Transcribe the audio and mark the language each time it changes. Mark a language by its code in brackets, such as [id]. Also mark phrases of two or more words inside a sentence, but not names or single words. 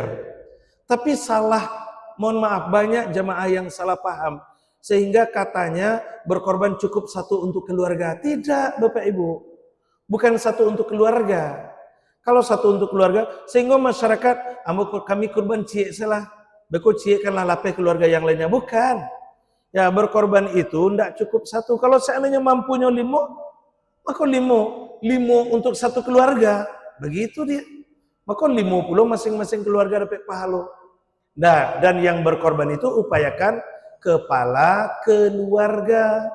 [id] Tapi salah, mohon maaf, banyak jamaah yang salah paham sehingga katanya berkorban cukup 1 untuk keluarga. Tidak Bapak Ibu. Bukan 1 untuk keluarga. Kalau 1 untuk keluarga, sehingga masyarakat, kami kurban cie salah, [min] beko cie kanlah lapeh [id] keluarga yang lainnya. Bukan. Ya, berkorban itu tidak cukup 1. Kalau seandainya mampunya 5, maka 5 untuk 1 keluarga. Begitu dia. Maka 50 masing-masing keluarga dapat pahala. Nah, dan yang berkorban itu upayakan kepala keluarga.